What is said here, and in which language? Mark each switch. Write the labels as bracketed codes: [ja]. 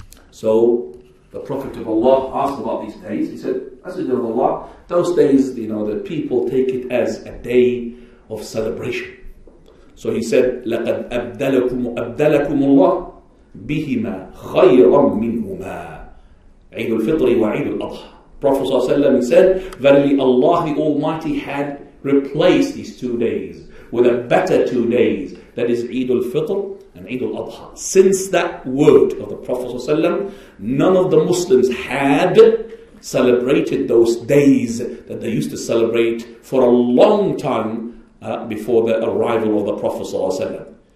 [en] So the Prophet of Allah asked about these days. He said, Messenger of Allah, those days, the people take it as a day of celebration. So he said, [ar] لَقَدْ أَبْدَلَكُمُ اللَّهُ بِهِمَا خَيْرًا مِّنْهُمَا عِيدُ الْفِطْرِ وَعِيدُ الْأَضْحَى. [en] Prophet ﷺ, he said, verily Allah the Almighty had replaced these 2 days with a better 2 days, that is Eid al-Fitr and Eid al-Adha. Since that word of the Prophet ﷺ, none of the Muslims had celebrated those days that they used to celebrate for a long time before the arrival of the Prophet ﷺ.